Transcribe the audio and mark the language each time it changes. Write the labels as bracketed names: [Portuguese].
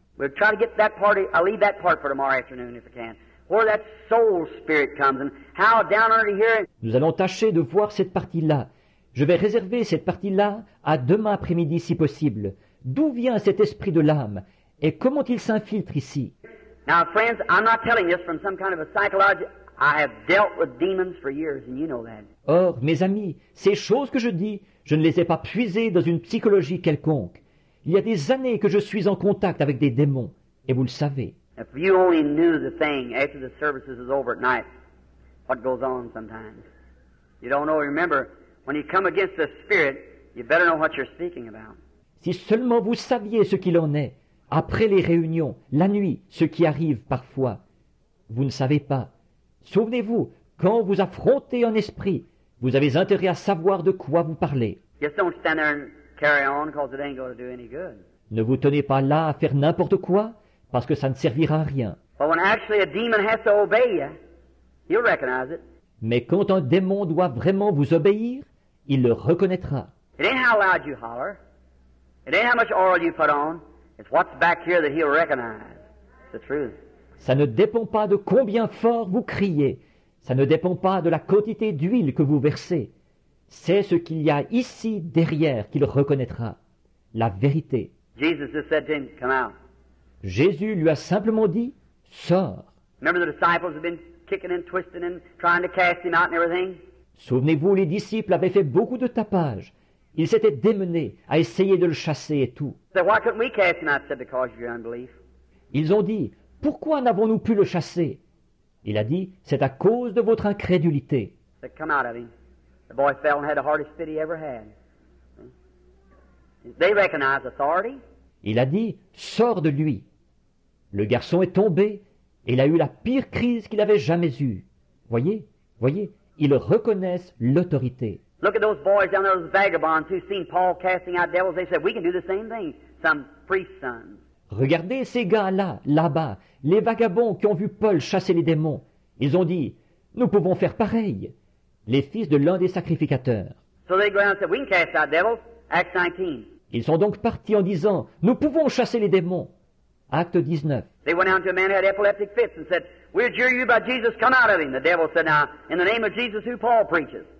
[English] We'll try to get that part. I'll leave that part for tomorrow afternoon if I can. Where that soul spirit comes and how down under here. [French] Nous allons tâcher de voir cette partie-là. Je vais réserver cette partie-là à demain après-midi si possible. D'où vient cet esprit de l'âme et comment il s'infiltre ici? [English] Now, friends, I'm not telling this from some kind of a psychology. I have dealt with demons for years, and you know that. [French] Or, mes amis, ces choses que je dis, je ne les ai pas puisées dans une psychologie quelconque. Il y a des années que je suis en contact avec des démons, et vous le savez. [English] If you only knew the thing after the services is over at night, what goes on sometimes. You don't know. Remember, when you come against the spirit, you better know what you're speaking about. [French] Si seulement vous saviez ce qu'il en est, après les réunions, la nuit, ce qui arrive parfois. Vous ne savez pas. Souvenez-vous, quand vous affrontez un esprit, vous avez intérêt à savoir de quoi vous parlez. [English] Just don't stand there and carry on because it ain't going to do any good. [French] Ne vous tenez pas là à faire n'importe quoi, parce que ça ne servira à rien. [English] But when actually a demon has to obey you, you'll recognize it. [French] Mais quand un démon doit vraiment vous obéir, il le reconnaîtra. [English] It ain't how loud you holler. It ain't how much oil you put on. It's what's back here that he'll recognize. It's the truth. [French] Ça ne dépend pas de combien fort vous criez. Ça ne dépend pas de la quantité d'huile que vous versez. C'est ce qu'il y a ici derrière qu'il reconnaîtra. La vérité. [English] Jesus just said to him, come out. [French] Jésus lui a simplement dit, sors. [English] Remember the disciples have been kicking and twisting and trying to cast him out and everything? [French] Souvenez-vous, les disciples avaient fait beaucoup de tapage. Ils s'étaient démenés à essayer de le chasser et tout. [English] So why couldn't we cast him out? Said because of your unbelief. [French] Ils ont dit, pourquoi n'avons-nous pu le chasser? Il a dit, c'est à cause de votre incrédulité. [English] Said, come out of him. The boy fell and had the hardest fit he ever had. They recognized authority. [French] Il a dit, sors de lui. Le garçon est tombé et il a eu la pire crise qu'il avait jamais eue. Voyez, ils reconnaissent l'autorité. [English] Look at those boys down there, those vagabonds who seen Paul casting out devils. They said, we can do the same thing. Some priest's sons. [French] Regardez ces gars-là, là-bas, les vagabonds qui ont vu Paul chasser les démons. Ils ont dit, nous pouvons faire pareil. Les fils de l'un des sacrificateurs. [English] So they go around and said, we can cast out devils. Acts 19. [French] Ils sont donc partis en disant, nous pouvons chasser les démons. Acte 19. [English] They went down to a man who had epileptic fits and said, we adjure you by Jesus, come out of him. The devil said, now, in the name of Jesus who Paul preaches.